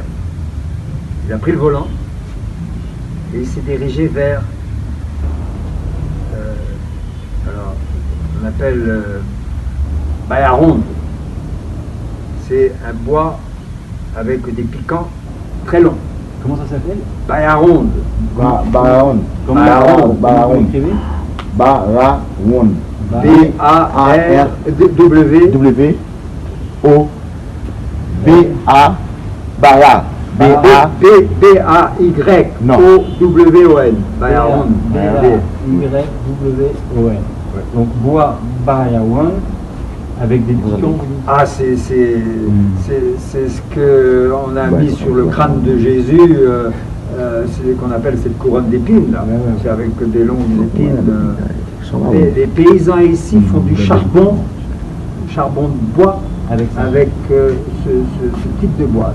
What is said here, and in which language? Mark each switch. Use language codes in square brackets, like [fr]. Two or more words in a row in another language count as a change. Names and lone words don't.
[fr] Il a pris le volant et il s'est dirigé vers, alors, on appelle Bayaronde. C'est un bois avec des piquants très longs. Comment ça s'appelle? Bayaronde. Bayaronde. Comment vous l'écrivez? Bayaronde. B-A-R-W-O. Baya. B-A-Y-O-W-O-N. Bayaronde. B-A-Y-W-O-N. Donc bois Bayaronde avec des piquants. Ah, c'est ce qu'on a mis sur le crâne de Jésus, c'est ce qu'on appelle cette couronne d'épines, là. C'est avec des longues épines. Les paysans ici font du charbon de bois avec ce type de bois.